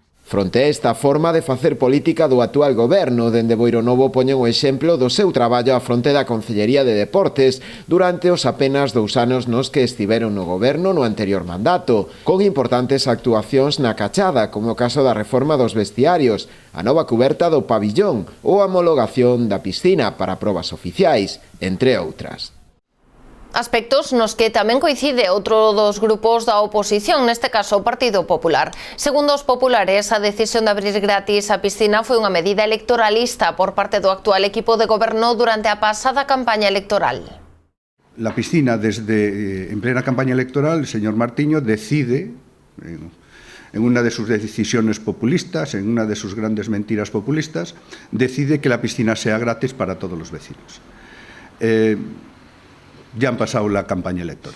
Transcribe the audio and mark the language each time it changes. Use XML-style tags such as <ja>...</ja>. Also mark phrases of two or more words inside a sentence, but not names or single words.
<gl>Fronte a esta forma de facer política do actual goberno, dende Boiro Novo poñen o exemplo do seu traballo á fronte da Concellería de Deportes durante os apenas 2 anos nos que estiveron no goberno no anterior mandato, con importantes actuacións na Cachada, como o caso da reforma dos vestiarios, a nova cuberta do pabillón ou a homologación da piscina para probas oficiais, entre outras. Aspectos nos que tamén coincide outro dos grupos da oposición, neste caso o Partido Popular. Segundo os populares, a decisión de abrir gratis a piscina foi unha medida electoralista por parte do actual equipo de goberno durante a pasada campaña electoral.</gl> <es>La piscina, en plena campaña electoral, el señor Martiño decide, en una de sus decisiones populistas, en una de sus grandes mentiras populistas, decide que la piscina sea gratis para todos los vecinos. Ya han pasado la campaña electoral.</es>